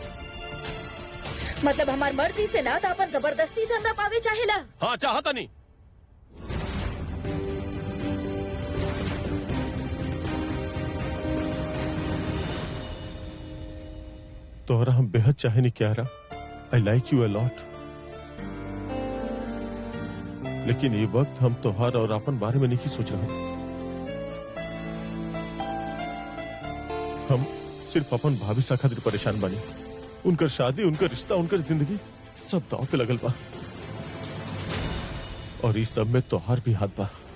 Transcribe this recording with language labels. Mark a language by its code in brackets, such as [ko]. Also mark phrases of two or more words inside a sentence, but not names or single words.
[bho] मतलब हमार मर्जी से ना, तो अपन जबरदस्ती से हमरा पावे चाहेला? हाँ चाहता नहीं। तोहरा हम बेहद चाहे नहीं क्या रहा, [en] I like you a lot, [bho] लेकिन ये वक्त हम तोहार और अपन बारे में नहीं सोच रहे। हम सिर्फ अपन भाभी सा खातिर परेशान बनी। उनकर शादी, उनकर रिश्ता, उनकर जिंदगी सब दाव पे लगल बा, और इस सब में तोहार भी हाथ बा।